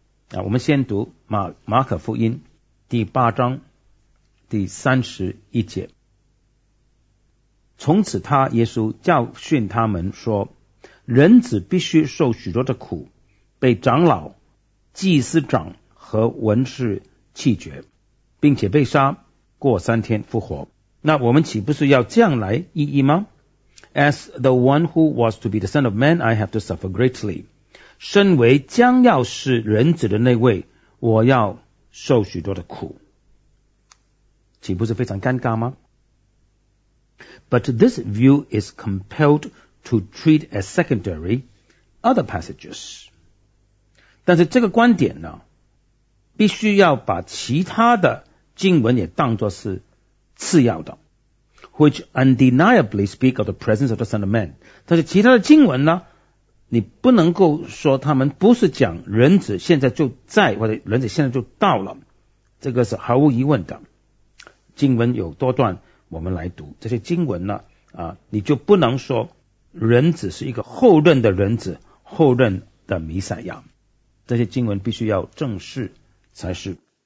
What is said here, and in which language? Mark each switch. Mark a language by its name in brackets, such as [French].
[Chinese] 我们先读 马可福音第8章第31节，从此他耶稣教训他们说，人子必须受许多的苦，被长老祭司长和文士弃绝，并且被杀，过三天复活。那我们岂不是要这样来意义吗？ [English] As the one who was to be the Son of Man, I have to suffer greatly. [Chinese] 身为将要是人子的那位，我要受许多的苦，岂不是非常尴尬吗？ [English] But this view is compelled to treat as secondary other passages. [Chinese] 但是这个观点呢，必须要把其他的经文也当作是次要的。 [English] Which undeniably speak of the presence of the Son of Man. [Chinese] 但是其他的经文呢，你不能够说他们不是讲人子现在就在，或者人子现在就到了，这个是毫无疑问的。经文有多段，我们来读这些经文呢，你就不能说人子是一个后任的人子，后任的弥赛亚，这些经文必须要正视才是。